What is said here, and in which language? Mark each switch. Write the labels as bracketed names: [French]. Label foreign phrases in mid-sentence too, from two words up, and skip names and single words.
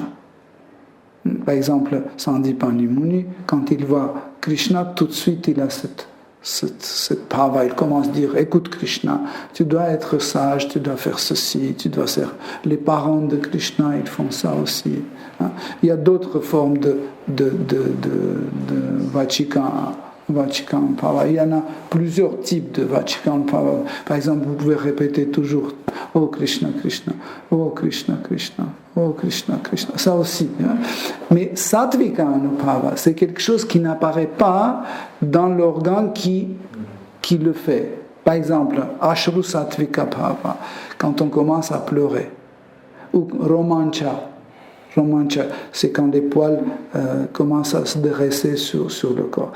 [French] Par exemple, Sandipani Muni, quand il voit Krishna, tout de suite il a cette bhava, il commence à dire, écoute Krishna, tu dois être sage, tu dois faire ceci, tu dois faire... Les parents de Krishna, ils font ça aussi. Hein. Il y a d'autres formes de [Sanskrit] वाचिक अनुभाव. [French] Il y en a plusieurs types de [Sanskrit] वाचिक अनुभाव. [French] Par exemple, vous pouvez répéter toujours Oh Krishna, Krishna, Oh Krishna, Krishna, Oh Krishna, Krishna. Ça aussi. Hein. Mais [Sanskrit] सात्त्विक अनुभाव, [French] c'est quelque chose qui n'apparaît pas dans l'organe qui le fait. Par exemple, [Sanskrit] अश्रु सात्त्विक भाव, [French] quand on commence à pleurer. Ou Romancha, c'est quand les poils commencent à se dresser sur le corps.